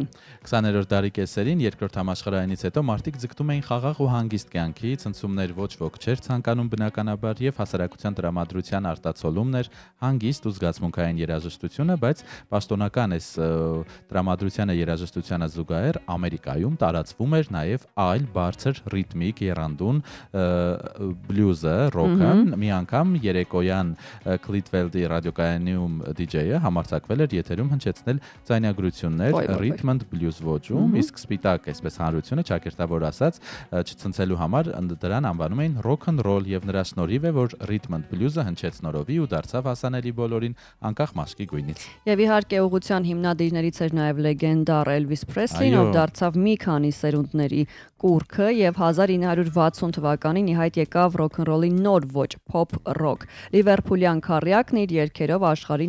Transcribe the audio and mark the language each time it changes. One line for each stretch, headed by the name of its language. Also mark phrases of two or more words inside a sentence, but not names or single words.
Armenian: 20-րդ դարի կեսերին երկրորդ համաշխարհայինից հետո մարդիկ ձգտում էին խաղաղ ու հանգիստ կյանքի, ցնցումներ ոչ ոք չէր ցանկանում բնականաբար եւ հասարակության տրամադրության արտացոլումն էր հանգիստ ու զգացմունքային երաժշտությունը, բայց պաշտոնական այս տրամադրությանը երաժշտությանը զուգահեռ Ամերիկայում տարածվում էր նաեւ այլ բարձր ռիթմիկ եռանդուն բլյուզը, ռոքը։ Մի անգամ երեկոյան Clitwell-ի ռադիոկայանում DJ-ը համարձակվել էր եթերում հնչեցնել ձայնագրություններ
English: rhythm and blues
Armenian: ոճում, իսկ սպիտակ, այսպես հանրությունը ճակերտավոր ասած, չցնցելու համար դրան անվանում էին
English: rock and roll
Armenian: եւ նրա շնորհիվ է, որ
English: rhythm and blues-
Armenian: ը հնչեց նորովի ու դարձավ հասանելի բոլորին անկախ մաշկի գույնից։ Եվ իհարկե ուղղության հիմնադիրներից էր նաև լեգենդար Elvis Presley-ն, ով դարձավ մի քանի սերունդների կուռքը եւ 1960 թվականին ի հայտ եկավ ռոքնռոլի նոր ոճ
English: pop rock։
Armenian: Լիվերփուլյան քառյակն իր երգերով աշխարհին